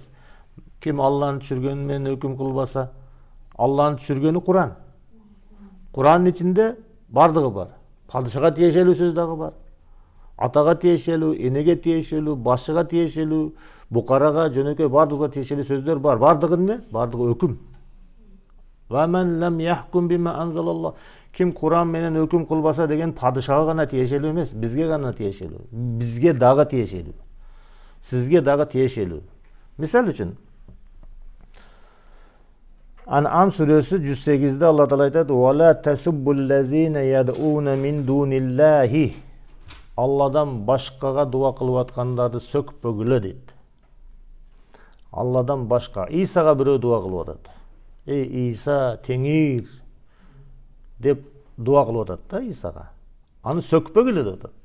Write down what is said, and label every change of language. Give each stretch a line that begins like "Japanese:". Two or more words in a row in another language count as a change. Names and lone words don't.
Kyrgyz: Ким Алланын түшүргөнү менен өкүм кылбаса, Алланын түшүргөнү Куран. Курандын ичинде бардыгы бар. Падышага тиешелүү сөз дагы бар. Атага тиешелүү, энеге тиешелүү, башчыга тиешелүү, букарага, жөнөкөй бардыгына тиешелүү сөздөр бар. Бардыгы эмне? Бардыгы өкүм.
Arabic: ومن لم يحكم بما أنزل الله.
Kyrgyz: Ким Куран менен өкүм кылбаса деген падышага гана тиешелүү эмес, бизге гана тиешелүү. Бизге дагы тиешелүү. Сизге дагы тиешелүү. Мисал үчүн, Ан'ам сүрөсү 108-де Алла Таала айтат:
Arabic: "ولا تسبوا الذين يدعون من دون الله."
Kyrgyz: Алладан башкага дуа кылып аткандарды сөкпөгүлө дейт. Алладан башка. Исага бирөө дуа кылып атат. Эй Иса, теңир, деп дуа кылып атат да Исага. Аны сөкпөгүлө деп атат.